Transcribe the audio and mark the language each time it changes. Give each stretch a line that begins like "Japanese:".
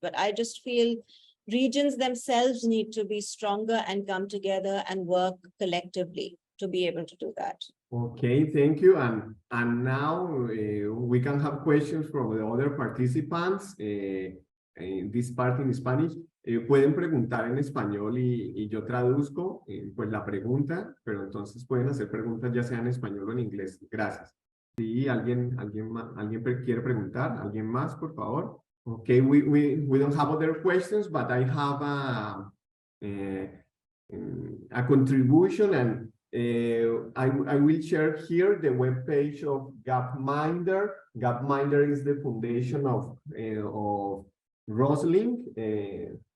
English: But I just feel regions themselves need to be stronger and come together and work collectively to be able to do that. Okay, thank you. And now we can have questions from the other participants. In this part in Spanish.
Spanish: Pueden preguntar en español y yo traduzco pues la pregunta, pero entonces pueden hacer preguntas ya sea en español o en inglés. Gracias. Sí, ¿alguien quiere preguntar? ¿Alguien más, por favor?
English: Okay, we don't have other questions, but I have a contribution, and I will share here the webpage of Gapminder. Gapminder is the foundation of Rosling.